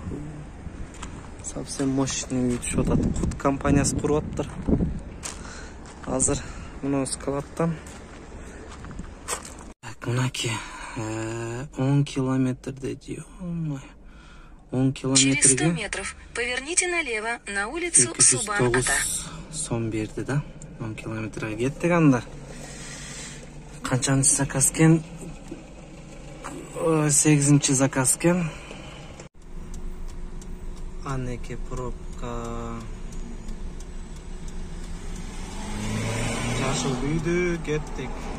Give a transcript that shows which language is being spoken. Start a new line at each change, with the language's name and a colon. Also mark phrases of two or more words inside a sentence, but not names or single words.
Russian: Совсем мощный
Kyrgyz: үй түшүп атат. Кут компаниясы куруп атыптыр. Азыр мына складтан. Так, мынакей 10 километр деди. 10 километрге.
Russian: Через 100 метров поверните налево на улицу Субан-Ата.
Kyrgyz: Сом берди да. 10 километрге кеттик анда. Канчанчы заказ экен? 8-чи заказ экен. Анеке пробка. Жашыл үйдү, кеттик.